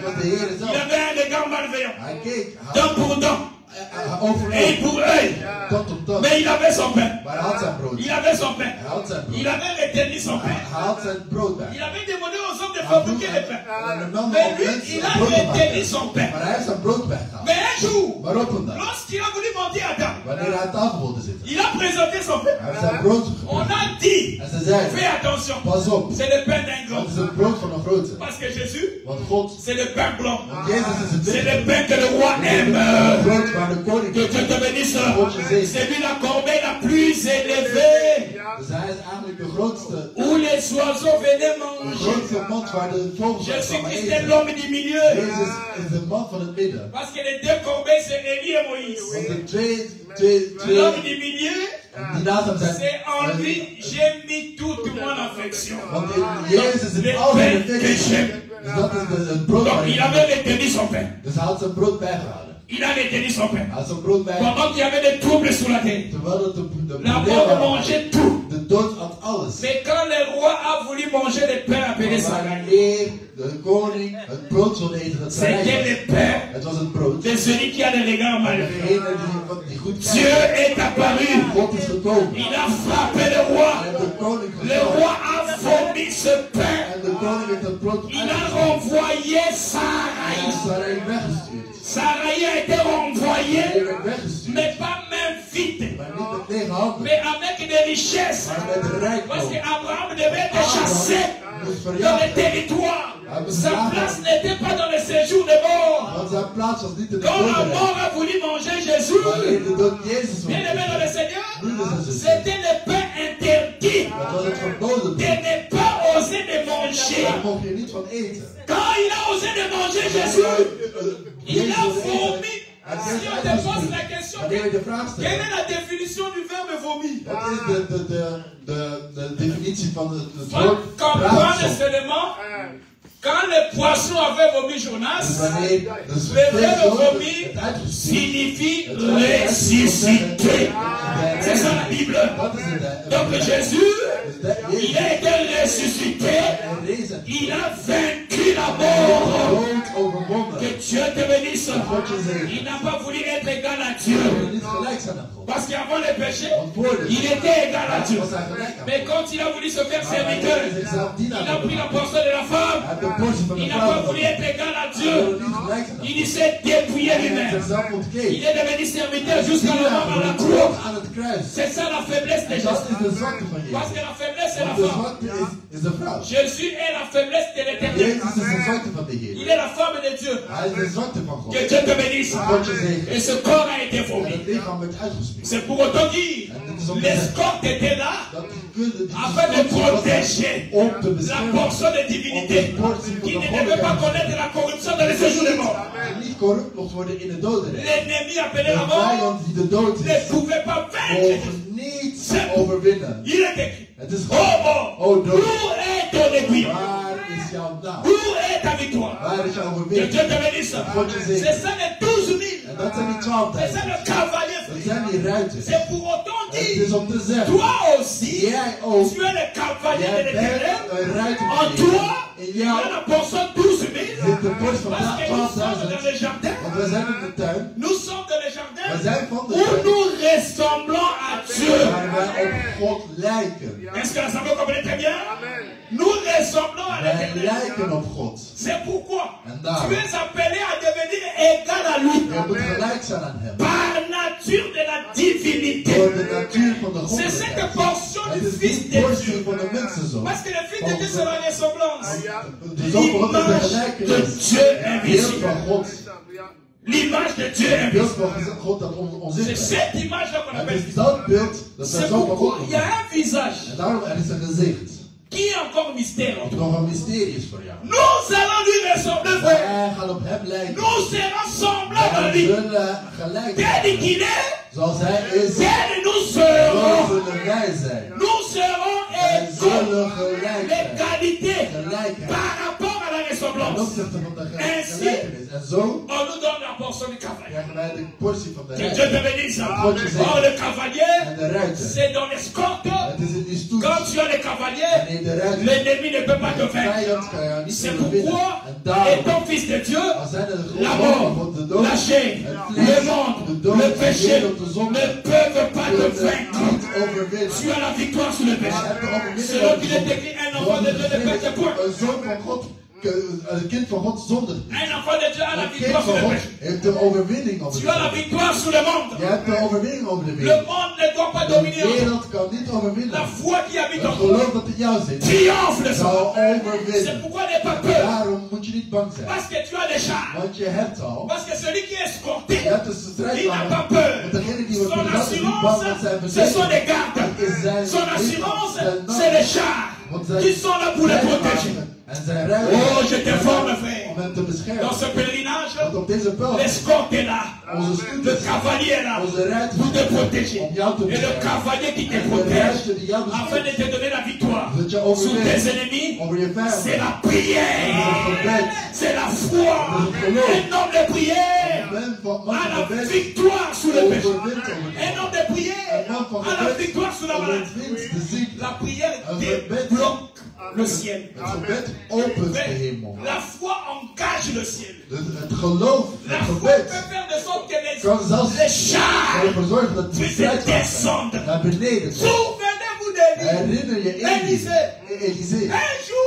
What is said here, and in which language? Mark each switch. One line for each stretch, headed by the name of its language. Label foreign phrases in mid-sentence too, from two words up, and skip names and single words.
French: Il avait un regard malveillant. Dent pour dent. Œil pour œil. Mais il avait son pain. Il avait son pain. Il avait retenu son pain. Il avait demandé aux hommes de fabriquer le pain. Mais lui, il a retenu son pain.
Dutch: Maar hij heeft zijn brood weggehaald.
French: Mais un jour,
Dutch: Maar op een dag,
French: lorsqu'il a voulu monter à table,
Dutch: wanneer hij aan tafel wilde zitten,
French: il a présenté son pain.
Dutch: hij heeft zijn brood
French: On
Dutch: gegeven.
French: a dit,
Dutch: En ze zeiden,
French: fais attention,
Dutch: pas op,
French: c'est le pain d'un
Dutch: dat
French: grand.
Dutch: is het brood van een grote.
French: Parce que Jésus,
Dutch: Want God,
French: c'est le pain blanc.
Dutch: want Jezus is het
French: C'est
Dutch: licht.
French: le pain que le roi aime.
Dutch: Het brood waar de koning
French: Que Dieu te bénisse. C'est lui la corbeille la plus élevée.
Dutch: Dus hij is eigenlijk de grootste,
French: Où les oiseaux venaient de manger.
Dutch: grootste mond waar de vogels van
French: Jésus-Christ est
Dutch: eten.
French: l'homme du milieu.
Dutch: Jezus is de man van het midden.
French: Parce que les deux corbeilles, c'est Élie et Moïse.
Dutch: Want de
French: L'homme du milieu,
Dutch: die naast hem zijn.
French: c'est en lui, j'ai mis toute mon affection.
Dutch: Want in Jezus
French: Le
Dutch: is al zijn
French: pain que
Dutch: affectie.
French: j'aime.
Dutch: Dus dat is het brood
French: Donc
Dutch: waar
French: il
Dutch: hij
French: avait retenu son pain.
Dutch: Dus hij had zijn brood bijgehouden.
French: Il a retenu son pain.
Dutch: Hij had zijn brood bijgehouden.
French: Pendant qu'il y avait des troubles sur la terre.
Dutch: Terwijl het de
French: La
Dutch: probleem
French: mort
Dutch: waren.
French: mangeait tout.
Dutch: De dood had alles.
French: Mais quand le roi a voulu manger le pain appelé
Dutch: Maar
French: Sarai,
Dutch: wanneer de koning het brood wilde eten, dat zei
French: c'était
Dutch: hij.
French: le pain
Dutch: Het was het brood.
French: de celui qui a le regard mal.
Dutch: Degene die goed
French: Dieu
Dutch: kijkt.
French: est apparu.
Dutch: God is gekomen.
French: Il a frappé le roi.
Dutch: En de koning
French: Le
Dutch: geslagen.
French: roi a vomi ce pain.
Dutch: En de koning heeft het brood
French: Il a
Dutch: uitgestuurd.
French: renvoyé
Dutch: Hij
French: Sarai.
Dutch: heeft Sarai weggestuurd.
French: Sarai a été
Dutch: Hij
French: renvoyé,
Dutch: werd weggestuurd.
French: mais pas main vide,
Dutch: Maar niet met lege handen.
French: mais avec des richesses.
Dutch: Maar met
French: Parce
Dutch: rijkdom.
French: qu'Abraham devait être chassé
Dutch: Moest
French: dans
Dutch: verjaagd
French: les
Dutch: worden.
French: territoires. Sa place n'était pas dans le séjour des morts.
Dutch: Want zijn plaats was niet in de
French: Quand la
Dutch: dodenrijk.
French: mort a voulu manger Jésus,
Dutch: Wanneer de dood Jezus
French: bien aimé dans le Seigneur,
Dutch: was.
French: c'était le pain interdit
Dutch: Dat was het verboden
French: de
Dutch: brood.
French: ne pas oser de manger.
Dutch: Daar mocht je niet van eten.
French: Quand il a osé de manger Jésus, il a vomi. Si on te pose la question,
Dutch: Wanneer je de vraag
French: quelle
Dutch: stelt,
French: est la définition du verbe vomi?
Dutch: wat is de definitie van het
French: Faut
Dutch: woord
French: comprendre
Dutch: braafsel?
French: seulement quand le poisson avait vomi
Dutch: Dus
French: Jonas,
Dutch: wanneer de
French: le verbe
Dutch: vlees
French: vomi
Dutch: het uitgestuurd.
French: signifie ressusciter. C'est ça la Bible.
Dutch: Dat is het.
French: Donc Jésus, il
Dutch: Jezus
French: a été ressuscité,
Dutch: en rezen.
French: il a vaincu la mort.
Dutch: Dood overwonnen.
French: Que Dieu te bénisse.
Dutch: God je zegen.
French: Il n'a pas voulu être égal à
Dutch: Je
French: Dieu.
Dutch: wil niet gelijk zijn aan God.
French: Parce qu'avant le péché,
Dutch: Want voor de
French: il était égal à Dieu.
Dutch: was hij gelijk aan
French: Mais
Dutch: God.
French: quand il a voulu se faire
Dutch: Maar wanneer
French: serviteur,
Dutch: hij zichzelf
French: il
Dutch: dienaar
French: a pris la
Dutch: wilde maken,
French: portion de la femme.
Dutch: hij heeft de portie van de
French: Il n'a
Dutch: vrouw
French: pas voulu
Dutch: genomen.
French: être égal à
Dutch: Hij
French: Dieu.
Dutch: wilde niet gelijk zijn aan
French: Il
Dutch: God.
French: s'est dépouillé
Dutch: Hij heeft
French: lui-même.
Dutch: zichzelf
French: Il
Dutch: ontkeerd.
French: est devenu serviteur
Dutch: Hij is
French: jusqu'à la
Dutch: dienaar
French: mort à la
Dutch: geworden
French: croix.
Dutch: tot aan het kruis.
French: C'est ça la faiblesse de
Dutch: En dat
French: Jésus.
Dutch: is de zwakte van
French: Parce
Dutch: Jezus.
French: que la faiblesse c'est la
Dutch: Want de
French: femme.
Dutch: zwakte is de vrouw.
French: Jésus est la faiblesse de l'éternel.
Dutch: Jezus is de zwakte van de
French: Il
Dutch: Heer.
French: est la femme de Dieu.
Dutch: Hij is de zwakte van God.
French: Que Dieu te bénisse.
Dutch: God je zegen.
French: Et ce corps a été
Dutch: En
French: vomi.
Dutch: het lichaam werd uitgespuugd.
French: C'est pour autant dire, l'escorte était là
Dutch: Dat die kunde die
French: afin de protéger
Dutch: om te
French: la
Dutch: beschermen.
French: portion de divinité qui ne devait pas connaître la corruption dans les séjours des morts.
Dutch: En niet corrupt mocht worden in de dodenrijk.
French: L'ennemi appelé
Dutch: De
French: la mort
Dutch: vijand die de dood
French: ne
Dutch: is,
French: pouvait pas vaincre.
Dutch: mogen niet overwinnen.
French: Il est écrit.
Dutch: Het is
French: Oh
Dutch: gewoon,
French: mort,
Dutch: oh dood,
French: où est ton aiguille?
Dutch: waar is jouw naam?
French: Où est ta victoire?
Dutch: Waar is jouw
French: Que
Dutch: overwinning?
French: Dieu te bénisse. C'est ça les 12 000.
Dutch: En dat zijn die 12
French: C'est ça le cavalier.
Dutch: Dat zijn die ruiters.
French: C'est pour autant
Dutch: Het
French: dire,
Dutch: is om te zeggen,
French: toi aussi,
Dutch: jij ook,
French: tu es le cavalier de
Dutch: jij bent
French: l'éternel.
Dutch: een ruiter
French: En
Dutch: van
French: toi,
Dutch: Jezus. In
French: il y a
Dutch: jou
French: la portion 12 000.
Dutch: zit de borst van
French: Parce que nous sommes dans
Dutch: 12.000.
French: le jardin.
Dutch: Want we zijn in de tuin,
French: Nous sommes dans le
Dutch: we
French: jardin
Dutch: zijn van de
French: où
Dutch: tuin,
French: nous ressemblons à Dieu.
Dutch: waar wij op God lijken.
French: Est-ce que l'Assemblée comprenez très bien? Nous ressemblons à
Dutch: Wij
French: l'éternel.
Dutch: lijken op God.
French: C'est pourquoi
Dutch: En
French: tu
Dutch: daarom,
French: es appelé à devenir égal à lui.
Dutch: je moet gelijk zijn aan hem.
French: Par nature de la divinité.
Dutch: Door de natuur van de
French: C'est cette
Dutch: goddelijkheid.
French: portion
Dutch: Het
French: du
Dutch: is
French: Fils
Dutch: die
French: de
Dutch: portie
French: Dieu.
Dutch: van de mensenzoon.
French: Parce que le Fils de Dieu c'est la ressemblance.
Dutch: De zoon van God is de
French: L'image de
Dutch: gelijkenis.
French: Dieu
Dutch: Het beeld
French: invisible.
Dutch: van God.
French: L'image de Dieu
Dutch: Het beeld
French: invisible.
Dutch: van God dat
French: C'est
Dutch: onzichtbaar is.
French: cette image-là qu'on
Dutch: Het
French: appelle
Dutch: is
French: Fils.
Dutch: dat beeld dat
French: C'est
Dutch: zijn zoon van
French: pourquoi
Dutch: God
French: il y a
Dutch: is.
French: un visage
Dutch: En daarom er is een gezicht.
French: qui est encore mystère.
Dutch: Wat nog een mysterie is voor jou.
French: Nous allons lui ressembler, frère.
Dutch: Wij gaan op hem lijken.
French: Nous serons semblables à
Dutch: Wij
French: lui.
Dutch: zullen gelijk
French: Tel
Dutch: zijn.
French: qu'il est,
Dutch: Zoals hij is,
French: tel nous
Dutch: zo
French: serons.
Dutch: zullen wij zijn.
French: Nous serons
Dutch: Wij
French: égaux.
Dutch: zullen gelijk zijn.
French: L'égalité
Dutch: Gelijkheid.
French: par rapport à la
Dutch: Ten
French: ressemblance.
Dutch: opzichte van de
French: Ainsi,
Dutch: gelijkenis. En zo
French: on nous donne la portion du cavalier.
Dutch: krijgen wij de portie van de
French: Que Dieu te
Dutch: ruiter.
French: bénisse.
Dutch: God je zegen.
French: Oh, le cavalier,
Dutch: En de ruiter.
French: c'est dans l'escorte.
Dutch: Het is in die stoet.
French: Quand tu as le cavalier,
Dutch: Wanneer de ruiter
French: l'ennemi ne peut pas te
Dutch: de
French: vaincre.
Dutch: vijand kan jou niet
French: C'est
Dutch: overwinnen.
French: pourquoi,
Dutch: En daarom,
French: étant fils de Dieu,
Dutch: als hij de
French: la
Dutch: grond
French: mort,
Dutch: van de dood,
French: la chair,
Dutch: het
French: le
Dutch: vlees,
French: monde,
Dutch: de dood,
French: le
Dutch: de
French: péché
Dutch: wereld, de zonde,
French: ne peuvent pas te
Dutch: kunnen
French: vaincre.
Dutch: niet overwinnen.
French: Tu as la victoire sur le péché.
Dutch: Hij heeft de overwinning
French: Selon
Dutch: over
French: qu'il
Dutch: de
French: est
Dutch: zonde.
French: écrit, un enfant de Dieu ne perd point.
Dutch: Een zoon van God Een kind van God zondigt niet.
French: Un enfant de Dieu a la
Dutch: Een kind
French: victoire sur
Dutch: van
French: le
Dutch: God
French: péché.
Dutch: heeft de overwinning over de
French: Tu as la
Dutch: zonde.
French: victoire sur le monde.
Dutch: Je hebt de overwinning over de
French: Le
Dutch: wereld.
French: monde ne doit pas
Dutch: De
French: dominer.
Dutch: wereld kan niet
French: La
Dutch: overwinnen.
French: foi qui habite en
Dutch: Het
French: toi
Dutch: geloof dat in jou zit,
French: triomphe le
Dutch: zal
French: sang. C'est
Dutch: overwinnen.
French: pourquoi n'aie pas peur.
Dutch: Daarom moet je niet bang zijn.
French: Parce que tu as des chars.
Dutch: Want je hebt al.
French: Parce que celui qui est escorté,
Dutch: Je hebt dus de
French: il n'a pas
Dutch: strijdwagen.
French: peur.
Dutch: Want degene die wordt
French: Son
Dutch: verlaten is niet bang met zijn
French: assurance, ce sont des
Dutch: verzekering.
French: gardes.
Dutch: Het is zijn
French: Son assurance, c'est les chars qui sont là pour les protéger.
Dutch: En zijn
French: Oh, je te forme,
Dutch: om
French: frère.
Dutch: hem te beschermen.
French: Dans ce pèlerinage,
Dutch: Want op deze pijl,
French: l'escorte est là.
Dutch: onze
French: Le
Dutch: scooters,
French: cavalier est là
Dutch: onze rijders,
French: pour te protéger.
Dutch: om jou te
French: Et le
Dutch: beschermen.
French: cavalier qui te
Dutch: En de
French: protège
Dutch: rijders die jou
French: afin de
Dutch: beschermen.
French: te donner la victoire
Dutch: Dat je
French: sur tes
Dutch: overwint
French: ennemis,
Dutch: over je
French: c'est
Dutch: vijanden.
French: la prière. C'est la foi. Un homme de prière a la victoire sur le péché. Un homme de prière a la victoire sur la maladie. La prière débloque le ciel.
Dutch: Het gebed opent de hemel.
French: La foi engage le ciel.
Dutch: Het geloof,
French: La
Dutch: het
French: foi peut
Dutch: gebed,
French: faire de sorte que
Dutch: kan zelfs
French: les chars
Dutch: ervoor zorgen dat de
French: puissent
Dutch: strijdwagen
French: descendre.
Dutch: naar beneden komt.
French: Souvenez-vous d'Élie.
Dutch: Herinner je
French: Élisée.
Dutch: Elisée.
French: Un jour,